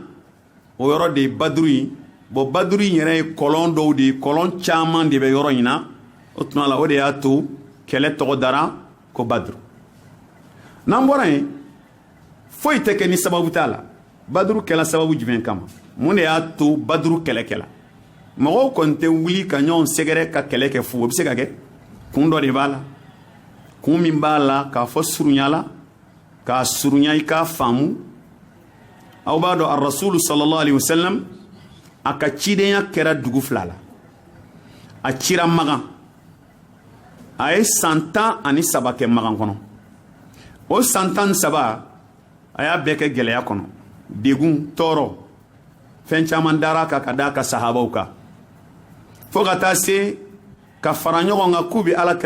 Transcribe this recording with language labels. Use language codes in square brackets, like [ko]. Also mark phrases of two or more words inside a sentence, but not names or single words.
[bm] o yɔrɔ de ye badru ye bon badru in yɛrɛ ye kɔlɔn dɔw de ye kɔlɔn caman de bɛ yɔrɔ in na o tuma la o de y'a to kɛlɛ tɔgɔ dara ko badru n'an bɔra yen foyi tɛ kɛ ni sababu t'a la badru kɛla sababu jumɛn kama mun de y'a to badru kɛlɛ kɛla mɔgɔw kɔni tɛ wuli ka ɲɔgɔn sɛgɛrɛ ka kɛlɛ kɛ fu o bɛ se ka kɛ kun dɔ de b'a la kun min b'a la k'a fɔ surunya la k'a surunya i k'a faamu aw b'a dɔn arasulu [ar] صلى الله عليه وسلم [bm] a ka cidenya kɛra dugu fila la a cira magan a ye san 13 kɛ magan kɔnɔ o san 13 a y'a bɛɛ kɛ gɛlɛya kɔnɔ degun tɔɔrɔ fɛn caman dara kan ka d'a ka sahabaw kan fo ka taa se ka fara ɲɔgɔn kan k'u bɛ alakira